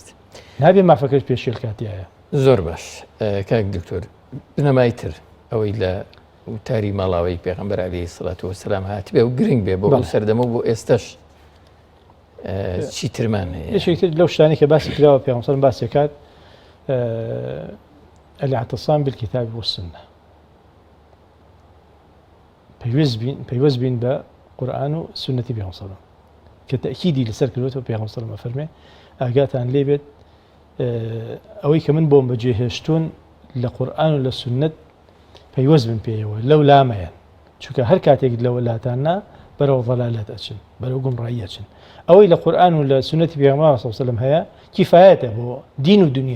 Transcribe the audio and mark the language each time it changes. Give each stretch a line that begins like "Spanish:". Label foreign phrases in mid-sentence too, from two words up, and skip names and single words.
Central Kurdish: نابێ مافەکەش پێشێل کاتیایە زۆر باش کاک دکتۆر بنەمای تر ئەوەی لە وتاری ماڵاوەی پێغەمبەر
Arabic: عەلەیهی سەڵات وەسەلام
Central Kurdish: هاتبێ و گرنگ بێ بۆ سەردەمە بۆ ئێستاش چی ترمان هەیە یەکێک لەو شتانی کە باسی کراوە پێغەمبەر باسی کات
Arabic: الاعتصام بالكتاب والسنة
Central Kurdish: پەیوەست بین بە قورئان و سنەتی پێغەمبەر صلی
Arabic: الله علیه و سلم
Central Kurdish: کە تەئکیدی لەسەر کردوێتەوە پێغەمبەر
Arabic: صلی الله علیه و سلم
Central Kurdish: فەرمێ ئاگاتان لێ بێت ئەوەی کە من بۆم بەجێهێشتوون لە قورئان و لە سنەت پەیوەست بن پێیەوە لەو لامەیان چونکە هەر کاتێک لەوە لاتاننا بەرەو ضەلالەت ئەچن بەرەو گومڕایی ئەچن ئەوەی لە قورئان و لە سنەتی پێغەمبەر
Arabic: صلی الله علیه و سلم
Central Kurdish: هەیە کیفایەتە بۆ دین و دنیا